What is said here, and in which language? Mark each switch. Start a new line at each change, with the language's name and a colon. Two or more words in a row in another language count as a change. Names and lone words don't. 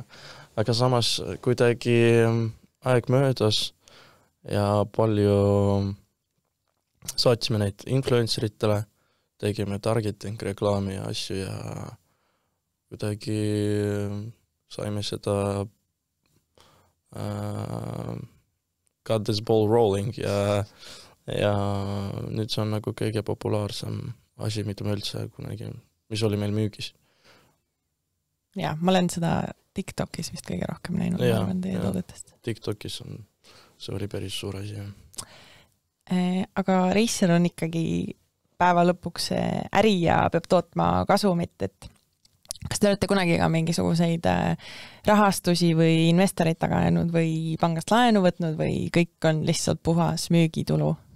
Estonian: Aga samas kuidagi aeg möödas ja palju saatsime neid influenceritele, tegime targeting, reklaami ja asju ja kuidagi saime seda
English: got this ball rolling
Estonian: ja nüüd see on nagu kõige populaarsem asi, mida me üldse kunagi, mis oli meil müügis. Ja, ma olen seda TikTokis vist kõige rohkem näinud, ma arvan teie toodetest. TikTokis see oli päris suur asi. Aga Racer on ikkagi päeva lõpuks äri ja peab tootma kasumit, et kas te olete kunagi ka mingisuguseid rahastusi või investoreid taga jäänud või pangast laenu võtnud või kõik on lihtsalt puhas müügitulu?